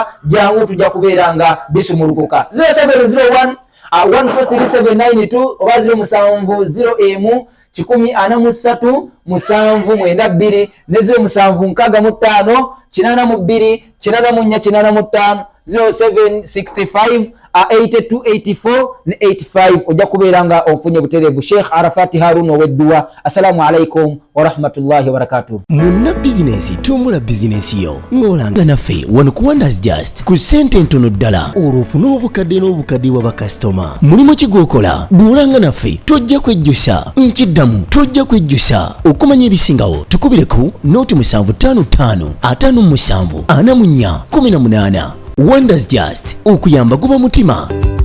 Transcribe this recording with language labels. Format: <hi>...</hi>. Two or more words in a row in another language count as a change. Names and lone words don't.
<lg>jangu tujja kubeera nga bisumulukuka 0701 143 oba 0701 143 792 ne 0765 82 84 0765 8284 ne 85 ojja kubeera nga onfunye buterevu Sheikh Arafat Haruna ow'edduwa</lg> <ar>السلام عليكم ورحمة الله وبركاته</ar> <lg>Munna bizinesi tumula bizinesi yo ng'olanga naffe wano ku Wonders Just ku ssente ntono ddala olw'ofuna obukadde wa bakasitoma mulimu kigwokola duulanga naffe tojja kwejjusa nkiddamu tojja kwejjusa okumanya ebisingawo tukubireko nooti 755 57 44 18 Wonders Just okuyamba guba mutima</lg>